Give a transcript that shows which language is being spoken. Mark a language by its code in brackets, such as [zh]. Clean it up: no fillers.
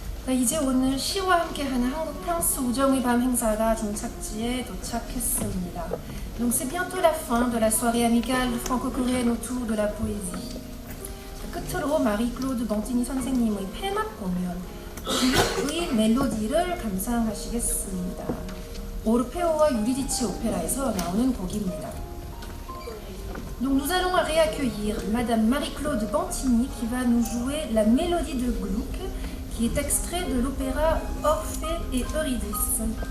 [ko] 이제 오늘 시와 함께하는 한국 프랑스 우정의 밤 행사가 종착지에 도착했습니다. [fr] Donc c'est bientôt la fin de la soirée amicale franco-coréenne autour de la poésie. [ko] 끝으로 마리-클로드 번티니 선생님의 폐막 공연 글루크의 멜로디를 감상하시겠습니다. 오르페오와 유리디치 오페라에서 나오는 곡입니다. [fr] Donc nous allons réaccueillir Madame Marie-Claude Bantigny qui va nous jouer la mélodie de Gluck qui est extrait de l'opéra Orphée et Eurydice.